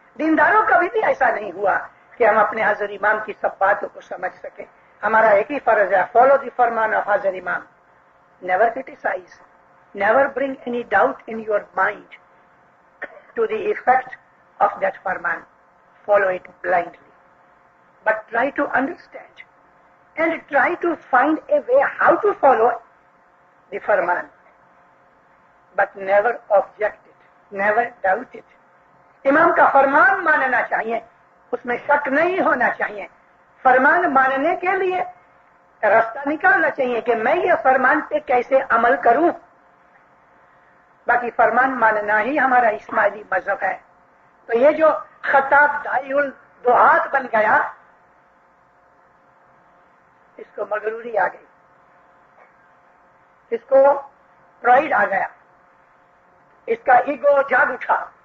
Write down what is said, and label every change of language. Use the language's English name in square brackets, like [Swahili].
[Urdu] دینداروں کبھی بھی ایسا نہیں ہوا کہ ہم اپنے حضرت امام کی سب باتوں کو سمجھ سکیں. ہمارا ایک ہی فرض ہے, [English] Follow the فرمان of حضرت امام. Never criticise, never bring any doubt in your mind to the effect of that farman. Follow it blindly. But try to understand and try to find a way how to follow the farman. But never object it, never doubt it. [Urdu] امام کا فرمان ماننا چاہیے, اس میں شک نہیں ہونا چاہیے. فرمان ماننے کے لیے راستہ نکالنا چاہیے کہ میں یہ فرمان پہ کیسے عمل کروں. باقی فرمان ماننا ہی ہمارا اسماعیلی مذہب ہے. تو یہ جو خطاب داعی الدعات بن گیا, اس کو مغروری آ گئی, اس کو پرائڈ آ گیا, اس کا ایگو جاگ اٹھا.